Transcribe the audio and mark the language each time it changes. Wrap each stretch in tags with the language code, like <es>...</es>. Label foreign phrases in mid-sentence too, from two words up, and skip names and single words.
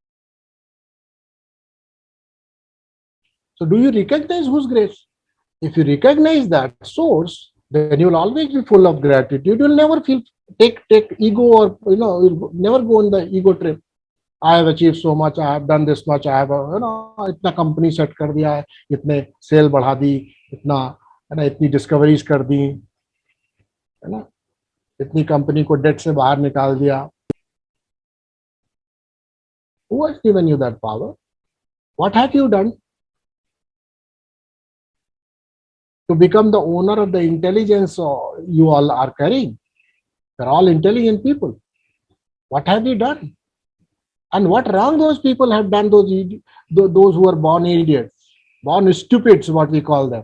<en>So do you recognize whose grace? If you recognize that source, then you will always be full of gratitude. You will never take ego, or you'll never go on the ego trip. I have achieved so much, I have</en> <hi>done this much, I have इतना कंपनी सेट कर दिया है, इतने सेल बढ़ा दी, इतनी discoveries कर दी, है ना, इतनी company को debt से बाहर निकाल दिया.</hi> <en>Who has given you that power? What have you done to become the owner of the intelligence you all are carrying? They're all intelligent people. What have you done? And what wrong those people have done, those who are born idiots, born stupids, what we call them.</en>